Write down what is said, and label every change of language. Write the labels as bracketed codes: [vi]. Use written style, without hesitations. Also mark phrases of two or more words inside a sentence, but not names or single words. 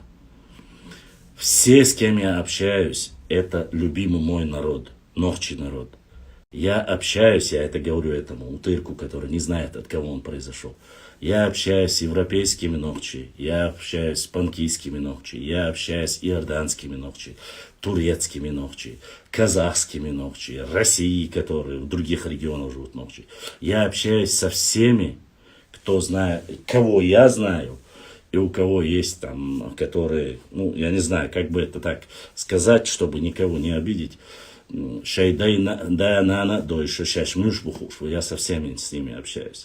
[ru] Все, с кем я общаюсь, это любимый мой народ, нохчий народ. Я общаюсь, я это говорю этому утырку, который не знает, от кого он произошел. Я общаюсь с европейскими нохчи, я общаюсь с панкийскими нохчи, я общаюсь с иорданскими нохчи, турецкими нохчи, казахскими нохчи, России, которые в других регионах живут нохчи. Я общаюсь со всеми, кто знает, кого я знаю, и у кого есть там, которые, ну, я не знаю, как бы это так сказать, чтобы никого не обидеть. Я со всеми с ними общаюсь.